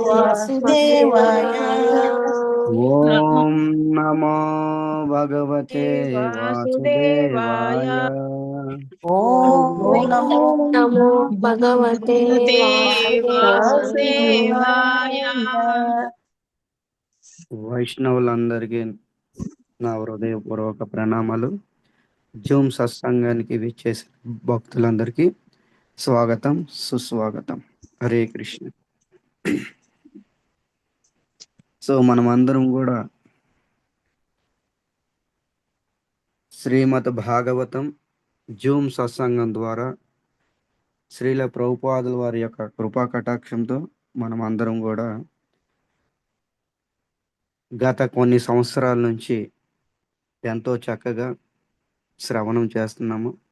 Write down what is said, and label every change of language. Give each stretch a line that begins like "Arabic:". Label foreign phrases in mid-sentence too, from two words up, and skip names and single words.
Sanskrit: వాసుదేవాయ. వాసుదేవాయ. ఓం నమో భగవతే వాసుదేవాయ. వాసుదేవాయ. ఓం ఓం నమో నమో భగవతే భగవతే వాసుదేవాయ. వాసుదేవాయ.
Telugu: వైష్ణవులందరికీ నా హృదయపూర్వక ప్రణామాలు. జూమ్ సత్సంగానికి విచ్చేసిన భక్తులందరికీ స్వాగతం, సుస్వాగతం. హరే కృష్ణ. సో మనం అందరం కూడా శ్రీమద్ భాగవతం జూమ్ సత్సంగం ద్వారా శ్రీల ప్రభుపాదుల వారి యొక్క కృపా కటాక్షంతో మనం అందరం కూడా గత కొన్ని సంవత్సరాల నుంచి ఎంతో చక్కగా శ్రవణం చేస్తున్నాము.